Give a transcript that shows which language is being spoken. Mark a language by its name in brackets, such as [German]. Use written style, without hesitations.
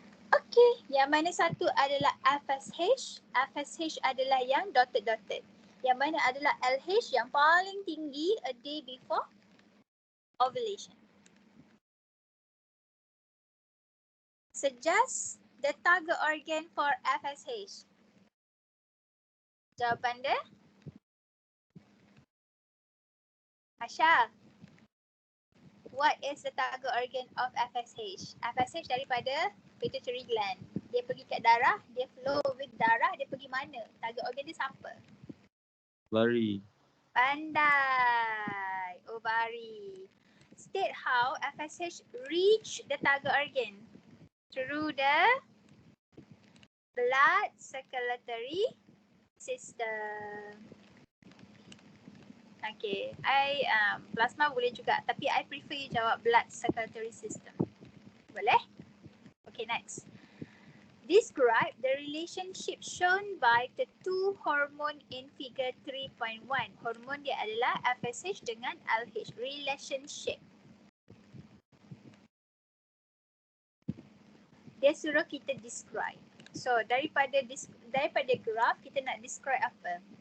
[Malay] Okay, yang mana satu adalah FSH. FSH adalah yang dotted. Yang mana adalah LH yang paling tinggi a day before ovulation. [English] Suggest the target organ for FSH. [Malay] Jawapan dia? [English] Asha. What is the target organ of FSH? [Malay] FSH daripada pituitary gland. Dia pergi kat darah, dia [English] flow with [Malay] darah, dia pergi mana? Target organ dia siapa? Bari. Pandai. Ovari. [English] State how FSH reach the target organ. Through the blood circulatory system. Okay, plasma [Malay] boleh juga tapi [English] I prefer you [Malay] jawab [English] blood circulatory system. [Malay] Boleh? [English] Okay, next. Describe the relationship shown by the two hormone in figure 3.1. [Malay] Hormon dia adalah FSH dengan LH. [English] Relationship. [Malay] Dia suruh kita describe. So daripada graf kita nak describe apa?